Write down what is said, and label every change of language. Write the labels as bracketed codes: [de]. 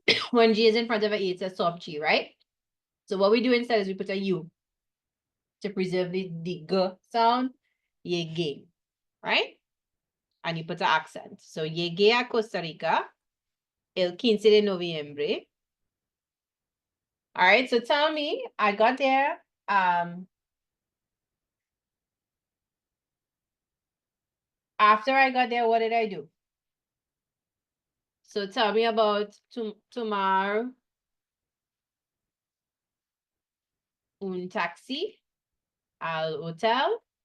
[en] When G is in front of a E, it's a soft G, right? So what we do instead is we put a U to preserve the G sound, llegué, right? And you put an accent. [es] So llegué a Costa Rica el 15 de noviembre. [en] All right, so tell me, I got there. After I got there, what did I do? So tell me about [es] tomar un taxi al hotel.